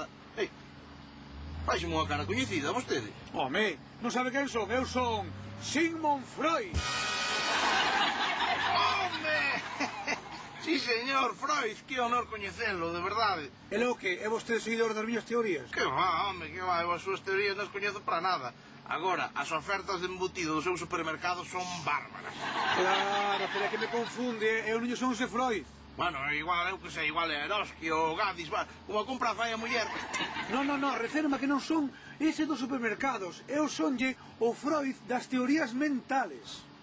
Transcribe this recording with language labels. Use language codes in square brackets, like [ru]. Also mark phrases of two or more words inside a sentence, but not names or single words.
[gl] Fáxeme unha cara coñecida, vostede. Home, non sabe quen son? Eu son Sigmund Freud. Home! Sí, señor, Freud, que honor coñecelo, de verdade. E logo que, é vostede seguidor das miñas teorías? Que va, home, que va, eu as súas teorías non as coñezo para nada. Agora, as ofertas de embutido do seu supermercado son bárbaras. Claro, pero é que me confunde, eu non son ese Freud. Bueno, igual, eu que sei, igual é Eroski ou Gadis, como compra fai a muller. Non, reférma que non son ese dos supermercados, eu sonlle o Freud das teorías mentales.